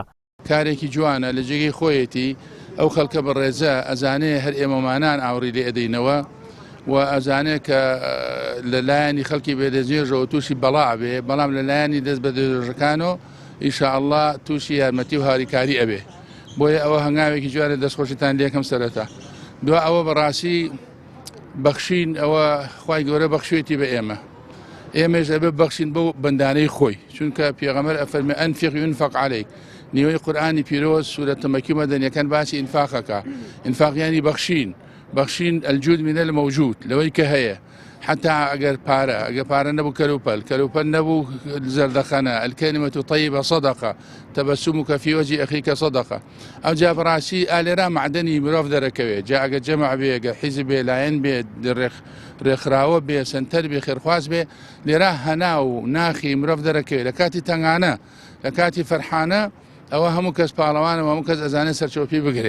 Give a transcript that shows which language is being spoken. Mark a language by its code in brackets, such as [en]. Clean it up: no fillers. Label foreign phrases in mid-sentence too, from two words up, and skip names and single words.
[ckb] کارێکی جوانە لە جێگەی خۆیەتی ئەو خەڵکە بەڕێزە ئەزانێ هەر ئێمەمانان ئاوری لێ ئەدەینەوە و ئەزانێ کە لەلایەنی خەڵکی بێدەستێژەوە تووشی بەڵا بێ، بەڵام لەلایەنی دەست بە دێژەکانەوە ئینشاءڵڵا تووشی یارمەتی و هاریکاری ئەبێ. بۆیە ئەوە هەنگاوێکی جوانە دەستخۆشتان لێکم سەرەتا. دوای ئەوە بەڕاستی بەخشین ئەوە خوای گەورە بەخشوێتی بە ئێمەش ئەبێ بەخشین بەو بەندانەی خۆی، چونکە پێغەمبەر ئەفەرمێ [ar] ئەنفیق ينفق عليك. [ckb] نیوەی قورئانی پیرۆز سورەتە مەکی مەدەنیەکان باسی ئینفاقەکە. ئینفاق یانی بەخشین، بەخشین [ar] الجود من الموجود [ckb] لەوەی کە هەیە، حتى ئەگەر پارە نەبوو کەلوپەل نەبوو زەردەخەنە، [ar] الكلمة طيبة صدقة، تبسمك في وجه أخيك صدقة. [ckb] ئەو جا بەڕاستی ئالێرا معدەنی مرۆڤ دەرەکەوێت، جا ئەگە جەمع بێ، ئەگە حیزب بێ، لایەن بێ، ڕێکخراوە بێ، سنتەر بێ، خێرخواز بێ، لێرا هەنا و ناخی مرۆڤ دەرەکەوێت لە کاتی تەنگانە، لە کاتی فەرحانە، ئەوە هەموو کەس پاڵەوانە، هەموو کەس ئەزانێت سەرچۆپی بگرێ.